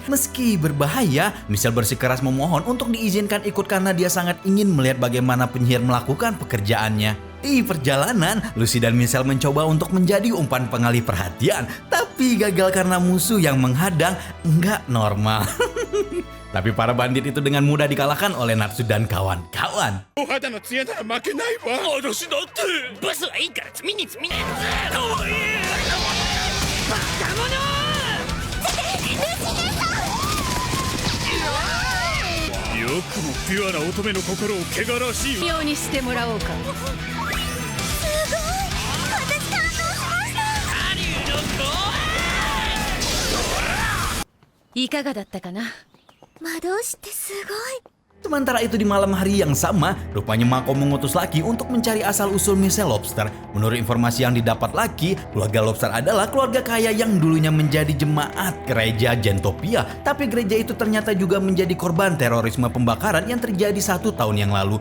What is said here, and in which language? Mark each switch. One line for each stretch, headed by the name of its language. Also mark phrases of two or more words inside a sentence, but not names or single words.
Indonesian: Meski berbahaya, Michelle bersikeras memohon untuk diizinkan ikut karena dia sangat ingin melihat bagaimana penyihir melakukan pekerjaannya. Di perjalanan, Lucy dan Michelle mencoba untuk menjadi umpan pengalih perhatian, tapi gagal karena musuh yang menghadang nggak normal. Tapi para bandit itu dengan mudah dikalahkan oleh Natsu dan kawan-kawan.
Japanese: お肌の艶なら負けないわ。私だって。ボスはいいから積みに積みに。かわいい。バカ者。よくもピュアな乙女の心を汚らしいわ。ようにしてもらおうか。いかがだったかな。魔導士ってすごい。
Indonesian: Sementara itu di malam hari yang sama, rupanya Mako mengutus Lucky untuk mencari asal-usul Michelle Lobster. Menurut informasi yang didapat Lucky, keluarga Lobster adalah keluarga kaya yang dulunya menjadi jemaat gereja Gentopia. Tapi gereja itu ternyata juga menjadi korban terorisme pembakaran yang terjadi 1 tahun yang lalu.